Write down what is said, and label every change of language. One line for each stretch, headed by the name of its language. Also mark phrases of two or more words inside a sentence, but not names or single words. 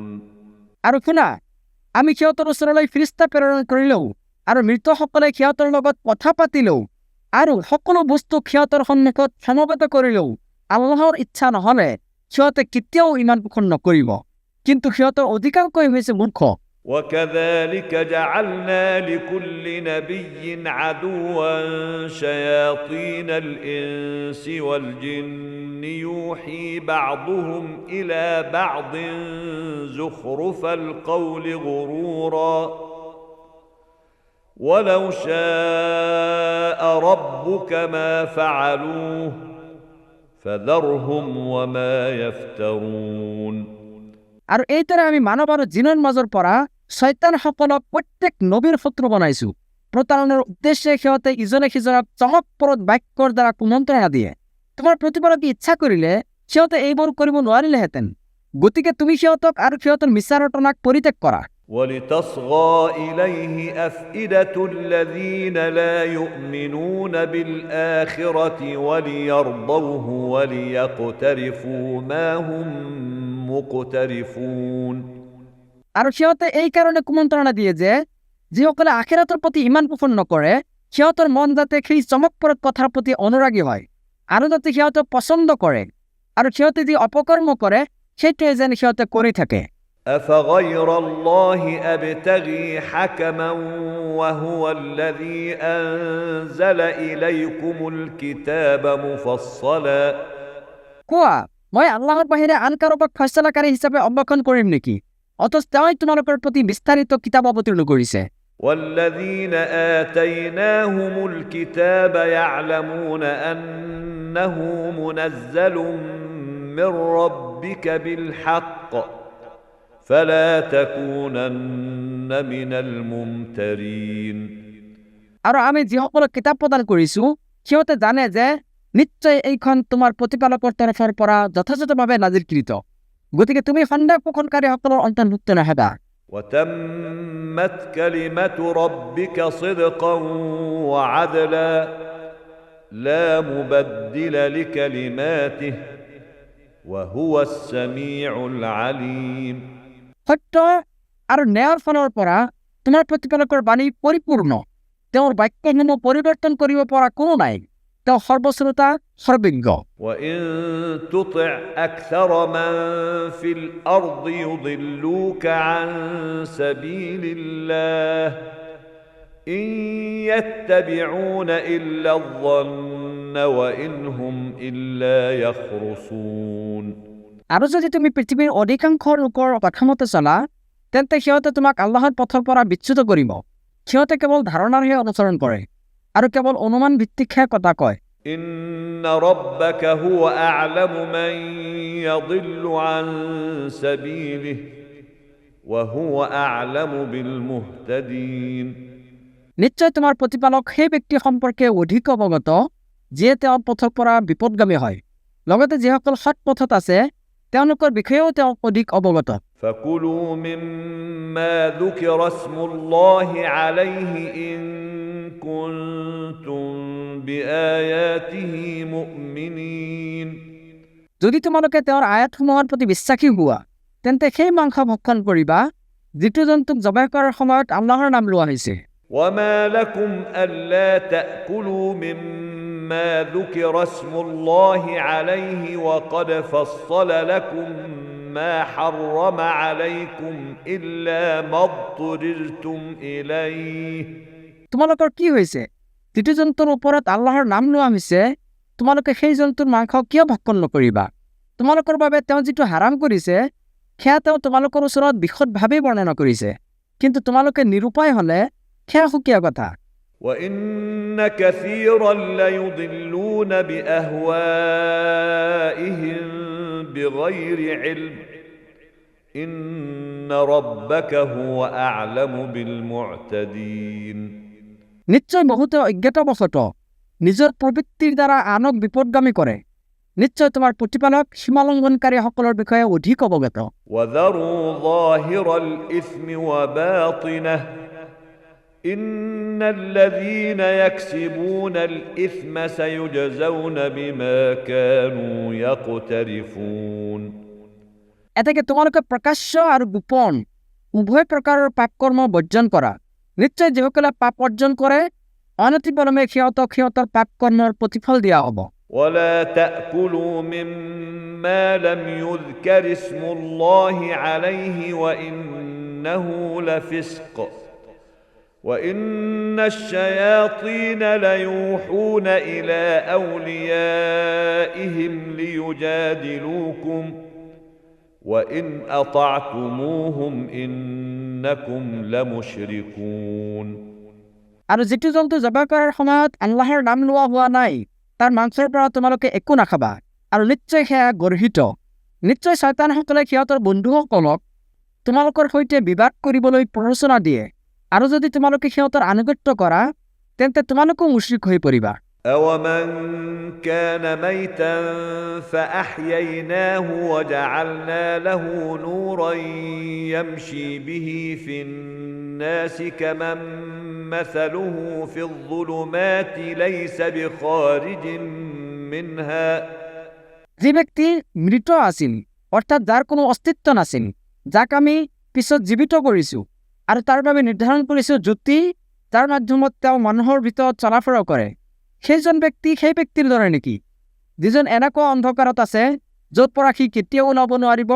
Assamese: আৰু শুনা আমি সিহঁতৰ ওচৰলৈ ফিৰিষ্টা প্ৰেৰণ কৰিলেও আৰু মৃতসকলে সিহঁতৰ লগত কথা পাতিলেও আৰু সকলো বস্তু সিহঁতৰ সন্মুখত সমবেত কৰিলেও আল্লাহৰ ইচ্ছা নহ'লে সিহঁতে কেতিয়াও ইমান পোষণ নকৰিব কিন্তু সিহঁতৰ অধিকাংশই হৈছে মূৰ্খ
Arabic: وكذلك جعلنا لكل نبي عدوا شياطين الإنس والجن يوحي بعضهم إلى بعض زخرف القول غرورا ولو شاء ربك ما فعلوه فذرهم وما يفترون
Assamese: আৰু এইদৰে আমি মানৱ আৰু জিনৰ মাজৰ পৰা শয়তানসকলক প্ৰত্যেক নবীৰ শত্ৰু বনাইছো প্ৰতাৰণাৰ উদ্দেশ্যে সিহঁতে ইজনে সিজনক চমকপ্ৰদ বাক্যৰ দ্বাৰা কুমন্ত্ৰণা দিয়ে তোমাৰ প্ৰতিপালকে ইচ্ছা কৰিলে সিহঁতে এইবোৰ কৰিব নোৱাৰিলেহেঁতেন গতিকে তুমি সিহঁতক আৰু সিহঁতৰ মিছা ৰটনাক পৰিত্যাগ কৰা
Arabic: ولتصغى إليه أفئدة الذين لا يؤمنون بالآخرة وليرضوه وليقترفوا ما هم مقترفون
Assamese: আৰু সিহঁতে এই কাৰণে কুমন্ত্ৰণা দিয়ে যে যিসকলে আখিৰাতৰ প্ৰতি ইমান পোষণ নকৰে সিহঁতৰ মন যাতে সেই চমকপ্ৰদ কথাৰ প্ৰতি অনুৰাগী হয় আৰু যাতে সিহঁতে পচন্দ কৰে আৰু সিহঁতে যি অপকৰ্ম কৰে সেইটোৱে যেন সিহঁতে কৰি থাকে
Arabic: أفغير الله أبتغي حكما وهو الذي أنزل إليكم الكتاب مفصلا
Assamese: কোৱা মই আল্লাহৰ বাহিৰে আন কাৰোবাক ফয়ছলাকাৰী হিচাপে অৱলম্বন কৰিম নেকি অথচ তেওঁই তোমালোকৰ প্ৰতি বিস্তাৰিত কিতাপ অৱতীৰ্ণ কৰিছে
Arabic: والذين آتيناهم الكتاب يعلمون أنه منزل من ربك بالحق فلا تكونن من الممترين
Assamese: আৰু আমি যিসকলক কিতাপ প্ৰদান কৰিছো সিহঁতে জানে যে নিশ্চয় এইখন তোমাৰ প্ৰতিপালকৰ তৰফৰ পৰা যথাযথভাৱে নাজিলকৃত গতিকে তুমি সন্দেহ পোষণকাৰীসকলৰ অন্তৰ্ভুক্ত নহবা
Arabic: وتمت كلمة ربك صدقا وعدلا لا مبدل لكلماته وهو السميع العليم
Assamese: সত্য আৰু ন্যায়ৰ ফালৰ পৰা তোমাৰ প্ৰতিপালকৰ বাণী পৰিপূৰ্ণ তেওঁৰ বাক্যসমূহ পৰিৱৰ্তন কৰিব পৰা কোনো নাই তেওঁ সৰ্বশ্ৰোতা সৰ্বজ্ঞ
Arabic: وإن تطع أكثر من في الأرض يضلوك عن سبيل الله إن يتبعون إلا الظن وإن هم إلا يخرصون
Assamese: আৰু যদি তুমি পৃথিৱীৰ অধিকাংশ লোকৰ কথা মতে চলা তেন্তে সিহঁতে তোমাক আল্লাহৰ পথৰ পৰা বিচ্যুত কৰিব সিহঁতে কেৱল ধাৰণাৰহে অনুসৰণ কৰে আৰু কেৱল অনুমান ভিত্তিকহে কথা কয়
Arabic: إن ربك هو أعلم من يضل عن سبيله وهو أعلم بالمهتدين
Assamese: নিশ্চয় তোমাৰ প্ৰতিপালক সেই ব্যক্তি সম্পৰ্কে অধিক অৱগত যিয়ে তেওঁৰ পথৰ পৰা বিপদগামী হয় লগতে যিসকল সৎ পথত আছে তেওঁলোকৰ বিষয়েও তেওঁ অধিক অৱগত
Arabic: فكلوا مما ذكر اسم الله عليه إن كنتم بآياته مؤمنين
Assamese: যদি তোমালোকে তেওঁৰ আয়াতসমূহৰ প্ৰতি বিশ্বাসী হোৱা তেন্তে সেই মাংস ভক্ষণ কৰিবা যিটো জন্তুক জবাই কৰাৰ সময়ত আল্লাহৰ নাম লোৱা হৈছে
Arabic: وما لكم ألا تأكلوا مما ذكر اسم الله عليه وقد فصل لكم ما حرم عليكم إلا ما اضطررتم إليه
Assamese: তোমালোকৰ কি হৈছে যিটো জন্তুৰ ওপৰত আল্লাহৰ নাম লোৱা হৈছে তোমালোকে সেই জন্তুৰ মাংস কিয় ভক্ষণ নকৰিবা তোমালোকৰ বাবে তেওঁ যিটো হাৰাম কৰিছে সেয়া তেওঁ তোমালোকৰ ওচৰত বিশদভাৱে বৰ্ণনা কৰিছে কিন্তু তোমালোকে নিৰুপায় হলে সেয়া সুকীয়া কথা
Arabic: وإن كثيرا ليضلون بأهوائهم بغير علم إن ربك هو أعلم بالمعتدين
Assamese: নিশ্চয় বহুতে অজ্ঞতাবশতঃ নিজৰ প্ৰবৃত্তিৰ দ্বাৰা আনক বিপদগামী কৰে নিশ্চয় তোমাৰ প্ৰতিপালক সীমালংঘনকাৰীসকলৰ বিষয়ে অধিক অৱগত
Arabic: وذروا ظاهر الإثم وباطنه إن الذين يكسبون الإثم سيجزون بما كانوا يقترفون
Assamese: এতেকে তোমালোকে প্ৰকাশ্য আৰু গোপন উভয় প্ৰকাৰৰ পাপ কৰ্ম বৰ্জন কৰা নিশ্চয় যিসকলে পাপ অৰ্জন কৰে অনতিপলমে সিহঁতক সিহঁতৰ পাপ কৰ্মৰ প্ৰতিফল দিয়া হ'ব।
Arabic: ولا تأكلوا مما لم يذكر اسم الله عليه وإنه لفسق وإن الشياطين ليوحون إلى أوليائهم ليجادلوكم وإن أطعتموهم إنكم لمشركون
Assamese: আৰু যিটো জন্তু জবাহ কৰাৰ সময়ত আল্লাহৰ নাম লোৱা হোৱা নাই তাৰ মাংসৰ পৰা তোমালোকে একো নাখাবা, আৰু নিশ্চয় সেয়া গৰ্হিত। নিশ্চয় শয়তানসকলে সিহঁতৰ বন্ধুসকলক তোমালোকৰ সৈতে বিবাদ কৰিবলৈ প্ৰৰোচনা দিয়ে, আৰু যদি তোমালোকে সিহঁতৰ আনুগত্য কৰা তেন্তে তোমালোকো মুশ্ৰিক হৈ পৰিবা।
Arabic: أَوَمَنْ كَانَ مَيْتًا فَأَحْيَيْنَاهُ وَجَعَلْنَا لَهُ نُورًا يَمْشِي بِهِ فِي النَّاسِ كَمَنْ مَثَلُهُ فِي الظُّلُمَاتِ لَيْسَ بِخَارِجٍ مِنْهَا
Assamese: যি ব্যক্তি মৃত আছিল, অৰ্থাৎ যাৰ কোনো অস্তিত্ব নাছিল, যাক আমি পিছত জীৱিত কৰিছোঁ আৰু তাৰ বাবে নিৰ্ধাৰণ কৰিছোঁ জ্যোতি, যাৰ মাধ্যমত তেওঁ মানুহৰ ভিতৰত চলাফৰা কৰে, সেইজন ব্যক্তি সেই ব্যক্তিৰ দৰে নেকি যিজন এনেকুৱা অন্ধকাৰত আছে য'ত পৰা সি কেতিয়াও ওলাব নোৱাৰিব?